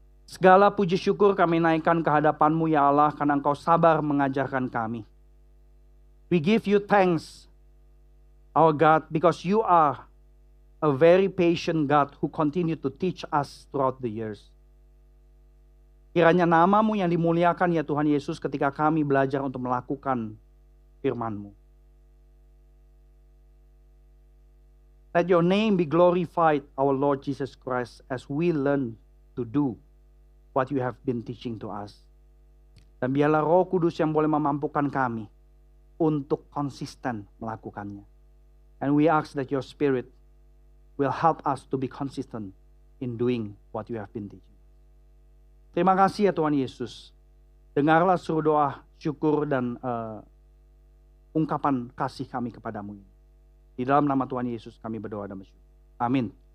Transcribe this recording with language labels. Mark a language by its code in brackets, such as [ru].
[id] Segala puji syukur kami naikkan ke hadapan-Mu ya Allah, karena Engkau sabar mengajarkan kami. [en] We give you thanks, our God, because you are a very patient God who continue to teach us throughout the years. [id] Kiranya nama-Mu yang dimuliakan ya Tuhan Yesus ketika kami belajar untuk melakukan firman-Mu. [en] Let your name be glorified, our Lord Jesus Christ, as we learn to do what you have been teaching to us. [id] Dan biarlah Roh Kudus yang boleh memampukan kami untuk konsisten melakukannya. [en] And we ask that your Spirit will help us to be consistent in doing what you have been teaching. [id] Terima kasih ya Tuhan Yesus. Dengarlah seluruh doa, syukur dan ungkapan kasih kami kepadamu. Di dalam nama Tuhan Yesus kami berdoa dan bersyukur. Amin.